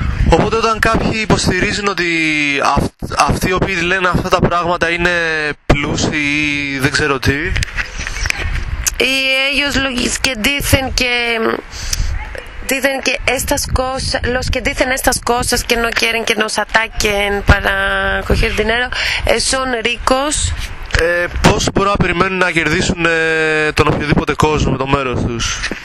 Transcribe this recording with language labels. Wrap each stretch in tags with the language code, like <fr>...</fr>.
<el>Οπότε όταν κάποιοι υποστηρίζουν ότι αυτοί οι οποίοι λένε αυτά τα πράγματα είναι πλούσιοι ή δεν ξέρω τι.</el> <es>Y ellos dicen que estas cosas, los que dicen estas cosas que no quieren que nos ataquen para coger dinero, son ricos.</es> <el>Πώς μπορούν να περιμένουν να κερδίσουν τον οποιοδήποτε κόσμο, το μέρος τους.</el>